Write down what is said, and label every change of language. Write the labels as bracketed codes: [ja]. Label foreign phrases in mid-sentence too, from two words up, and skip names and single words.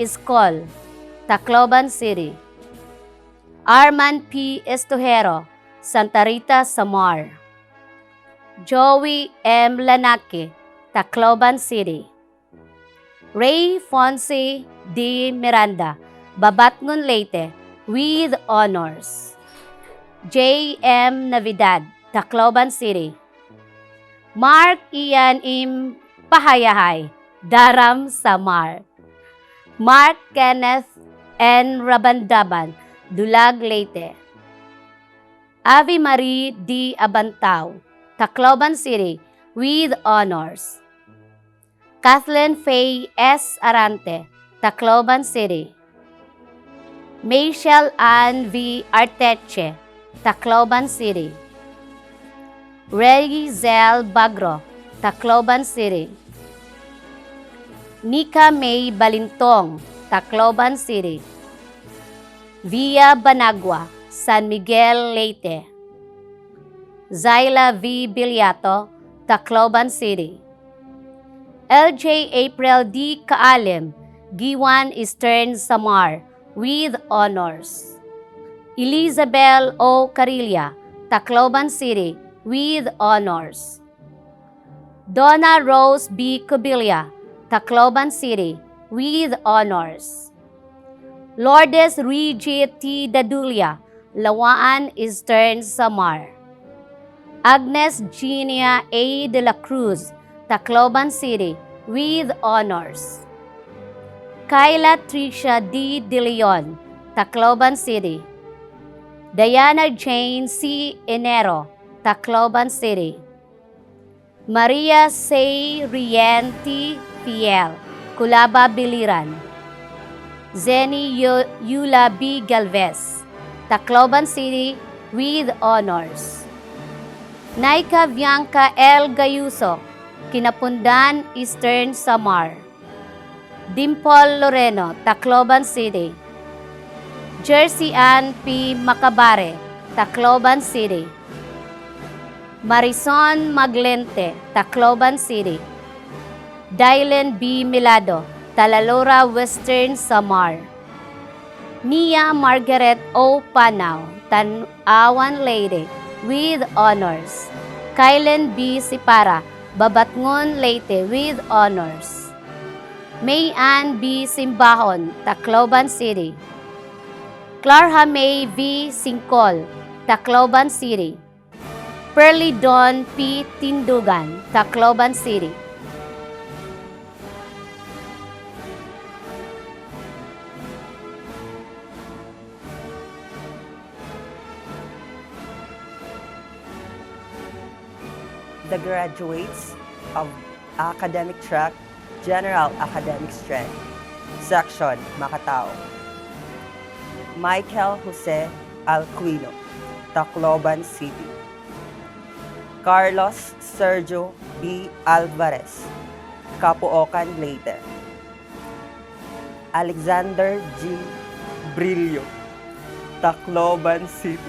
[en] Iscol, Tacloban City. Arman P. Estojero, Santa Rita, Samar. Joey M. Lanake, Tacloban City. Ray Fonse D. Miranda, Babatngon, Leyte, with honors. J. M. Navidad, Tacloban City. Mark Ian M. Pahayahay, Daram, Samar. Mark Kenneth N. Rabandaban, Dulag, Leyte. Avi Marie D. Abantao, Tacloban City, with honors. Kathleen Faye S. Arante, Tacloban City. Michelle Ann V. Arteche, Tacloban City. Ray Zel Bagro, Tacloban City. Nika May Balintong, Tacloban City. Via Banagua, San Miguel, Leyte. Zyla V. Biliato, Tacloban City. LJ April D. Kaalim, Giwan, Eastern Samar, with honors. Elizabeth O. Carilla, Tacloban City, with honors. Donna Rose B. Cabilia, Tacloban City, with honors. Lourdes Regit T. Dadulia, Lawaan, Eastern Samar. Agnes Genia A. De La Cruz, Tacloban City, with honors. Kyla Tricia D. De Leon, Tacloban City. Diana Jane C. Enero, Tacloban City. Maria C. Rienti Fiel, Culaba, Biliran. Zeni Yula B. Galvez, Tacloban City, with honors. Naika Bianca L. Gayuso, Kinapundan, Eastern Samar. Dimple Loreno, Tacloban City. Jersey Ann P. Macabare, Tacloban City. Marison Maglente, Tacloban City. Dylan B. Milado, Talalora, Western Samar. Nia Margaret O. Panao, Tanawan, Leyte, with honors. Kylen B. Sipara, Babatngon, Leyte, with honors. May Ann B. Simbahon, Tacloban City. Clarha May V. Singkol, Tacloban City. Pearly Dawn P. Tindugan, Tacloban City. The graduates of Academic Track, General Academic Strength, Section Macatao. Michael Jose Alquino, Tacloban City. Carlos Sergio B. Alvarez, Capuocan, Leyte. Alexander G. Brillo, Tacloban City.